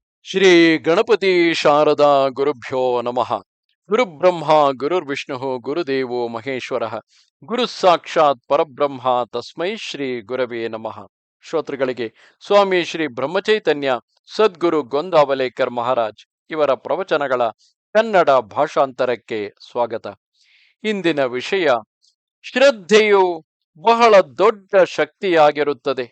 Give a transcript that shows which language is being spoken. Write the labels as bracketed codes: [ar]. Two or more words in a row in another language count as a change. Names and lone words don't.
[sa] ಶ್ರೀ ಗಣಪತಿ ಶಾರದಾ ಗುರುಭ್ಯೋ ನಮಃ. ಗುರುಬ್ರಹ್ಮ ಗುರುರ್ವಿಷ್ಣು ಗುರುದೇವೋ ಮಹೇಶ್ವರ. ಗುರು ಸಾಕ್ಷಾತ್ ಪರಬ್ರಹ್ಮ ತಸ್ಮೈ ಶ್ರೀ ಗುರವೇ ನಮಃ. [kn] ಶ್ರೋತೃಗಳಿಗೆ ಸ್ವಾಮಿ ಶ್ರೀ ಬ್ರಹ್ಮಚೈತನ್ಯ ಸದ್ಗುರು ಗೊಂದಾವಲೇಕರ್ ಮಹಾರಾಜ್ ಇವರ ಪ್ರವಚನಗಳ ಕನ್ನಡ ಭಾಷಾಂತರಕ್ಕೆ ಸ್ವಾಗತ. ಇಂದಿನ ವಿಷಯ, ಶ್ರದ್ಧೆಯು ಬಹಳ ದೊಡ್ಡ ಶಕ್ತಿಯಾಗಿರುತ್ತದೆ.